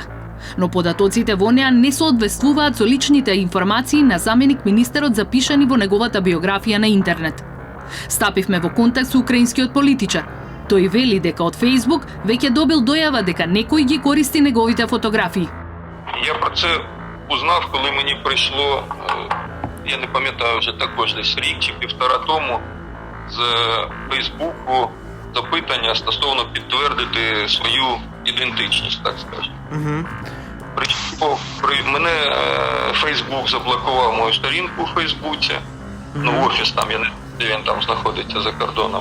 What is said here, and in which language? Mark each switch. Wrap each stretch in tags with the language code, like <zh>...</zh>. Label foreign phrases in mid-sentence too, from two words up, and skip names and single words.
<mk>Но податоците во неа не соодветствуваат со личните информации на заменик министерот запишани во неговата биографија на интернет. Стапивме во контакт со украинскиот политичар. Тој вели дека од Facebook веќе добил дојава дека некој ги користи неговите фотографии.</mk> <uk>Я про це узнав, коли мені прийшло, я не пам'ятаю вже також десь рік чи півтора тому, з Фейсбуку запитання стосовно підтвердити свою ідентичність, так скажемо. Мене Фейсбук заблокував мою сторінку у Фейсбуці, офіс там, я не знаю, де він там знаходиться за кордоном.</uk>